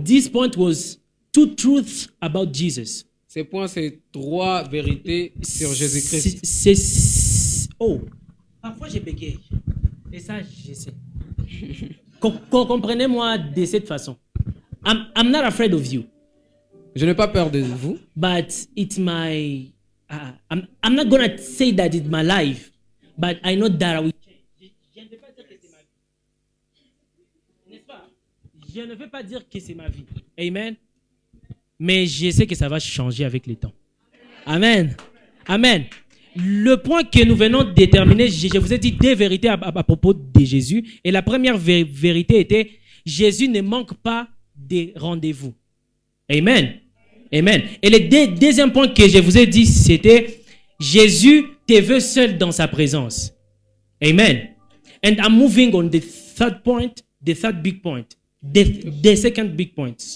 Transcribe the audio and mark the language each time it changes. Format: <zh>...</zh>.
<en>This point was 2 truths about Jesus.</en> <fr>Ce point, c'est 3 vérités sur Jésus-Christ. Oh, parfois je bégaye. Et ça, je sais. Comprenez-moi de cette façon.</fr> <en>I'm not afraid of you.</en> <fr>Je n'ai pas peur de vous.</fr> <en>But it's my... I'm not going to say that it's my life. But I know that I will change.</en> <fr>Je ne vais pas dire que c'est ma vie. N'est-ce pas? Je ne vais pas dire que c'est ma vie. Amen. Mais je sais que ça va changer avec le temps. Amen. Amen. Le point que nous venons de déterminer, je vous ai dit 2 vérités à propos de Jésus. Et la première vérité était, Jésus ne manque pas de rendez-vous. Amen. Amen. Et le deuxième point que je vous ai dit, c'était, Jésus te veut seul dans sa présence. Amen.</fr> <en>And I'm moving on the third point, the third big point. The second big point.</en>